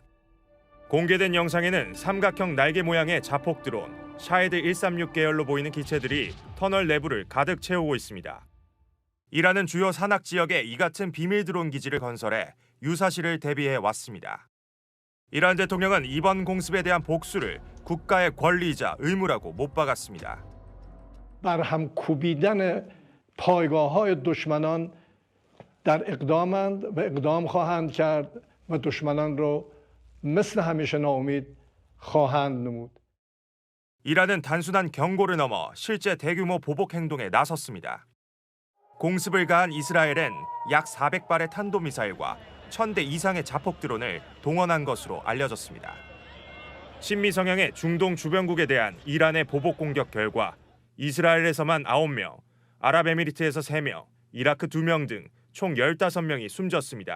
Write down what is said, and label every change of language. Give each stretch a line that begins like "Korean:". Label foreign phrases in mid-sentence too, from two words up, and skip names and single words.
Korean: 공개된 영상에는 삼각형 날개 모양의 자폭 드론, 샤헤드 136 계열로 보이는 기체들이 터널 내부를 가득 채우고 있습니다. 이란은 주요 산악 지역에 이 같은 비밀 드론 기지를 건설해 유사시를 대비해 왔습니다. 이란 대통령은 이번 공습에 대한 복수를 국가의 권리이자 의무라고 못 박았습니다.
Persian: برهم کوبیدن پایگاه‌های دشمنان در اقدامند و اقدام خواهند کرد و دشمنان رو مثل همیشه ناامید خواهند نمود.
Korean: 이란은 단순한 경고를 넘어 실제 대규모 보복 행동에 나섰습니다. 공습을 가한 이스라엘은 약 400발의 탄도미사일과 1000대 이상의 자폭 드론을 동원한 것으로 알려졌습니다. 친미 성향의 중동 주변국에 대한 이란의 보복 공격 결과 이스라엘에서만 9명, 아랍에미리트에서 3명, 이라크 2명 등 총 15명이 숨졌습니다.